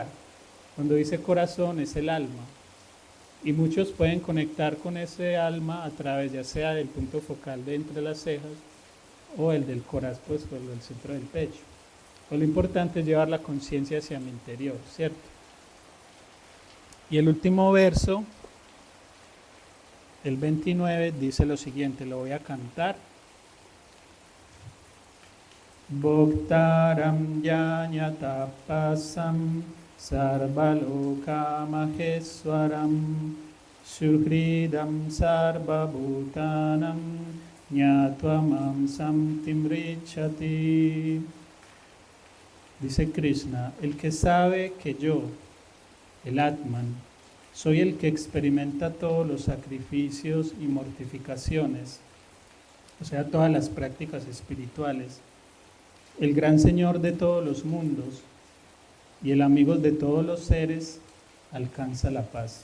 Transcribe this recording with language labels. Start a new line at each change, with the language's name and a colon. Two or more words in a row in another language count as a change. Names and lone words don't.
Spanish: Cuando dice corazón es el alma, y muchos pueden conectar con ese alma a través ya sea del punto focal de entre las cejas o el del corazón, pues, o el del centro del pecho. Pues lo importante es llevar la conciencia hacia mi interior, ¿cierto? Y el último verso, el 29, dice lo siguiente, lo voy a cantar.
Sanskrit: भोक्तारं यज्ञतपसां सर्वलोक महेश्वरं सुहृदं सर्वभूतानां ज्ञात्वामां शान्तिमृच्छति.
Spanish: Dice Krishna, el que sabe que yo, el Atman, soy el que experimenta todos los sacrificios y mortificaciones, o sea, todas las prácticas espirituales, el gran Señor de todos los mundos, y el amigo de todos los seres alcanza la paz.